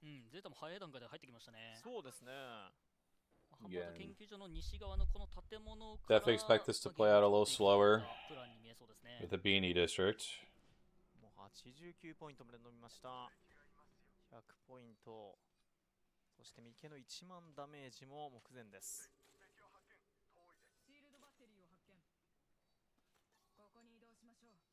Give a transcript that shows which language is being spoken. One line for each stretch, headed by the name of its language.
Japanese: ゼータも早い段階で入ってきましたね。そうですね。ハンバート研究所の西側のこの建物から
English: Definitely expect this to play out a little slower with the Beanie District.
Japanese: もう89ポイントまで伸びました。100ポイント。そして右手の1万ダメージも目前です。シールドバッテリーを発見。ここに移動しましょう。